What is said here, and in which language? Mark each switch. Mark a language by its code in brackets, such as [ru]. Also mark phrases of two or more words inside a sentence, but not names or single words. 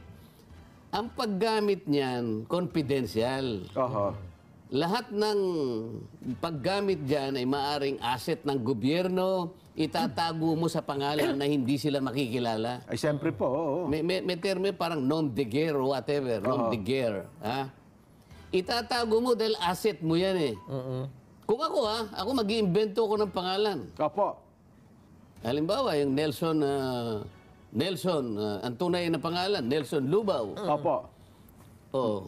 [tl] Ang paggamit niyan, confidential. Oho. Lahat ng paggamit dyan ay maaring asset ng gobyerno, itatago mo sa pangalan na hindi sila makikilala. Ay, siyempre po, oo. May termo parang [fr] nom de guerre [en] or whatever, [fr] nom de guerre. [tl] Ha? Itatago mo dahil asset mo yan eh. Kung ako mag-iimbento ko ng pangalan. Opo. Halimbawa, yung Nelson, ang tunay na pangalan, Nelson Lubao. Opo. Oh.